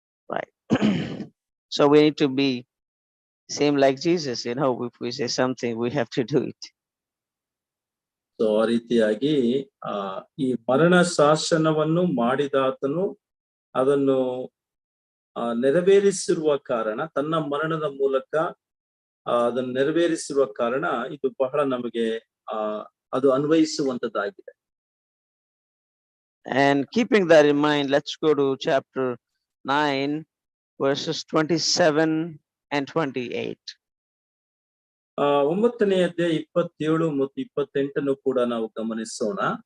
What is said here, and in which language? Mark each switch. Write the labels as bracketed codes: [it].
[en] Right. So we need to be same like Jesus, if we say something, we have to do it. [kn] So ಆ ರೀತಿಯಾಗಿ ಈ ಮರಣ ಶಾಸನವನ್ನು ಮಾಡಿದಾತನು ಅದನ್ನು ನೆರವೇರಿಸಿರುವ ಕಾರಣ, ತನ್ನ ಮರಣದ ಮೂಲಕ ಅದನ್ನು ನೆರವೇರಿಸಿರುವ ಕಾರಣ ಇದು ಬಹಳ ನಮಗೆ ಅದು ಅನ್ವಯಿಸುವಂತದ್ದಾಗಿದೆ. [en] And keeping that in mind, let's go to chapter 9 verses 27 and 28. [kn] 9ನೇ ಅಧ್ಯಾಯ 27 ಮತ್ತು 28 ಕೂಡ ನಾವು ಗಮನಿಸೋಣ.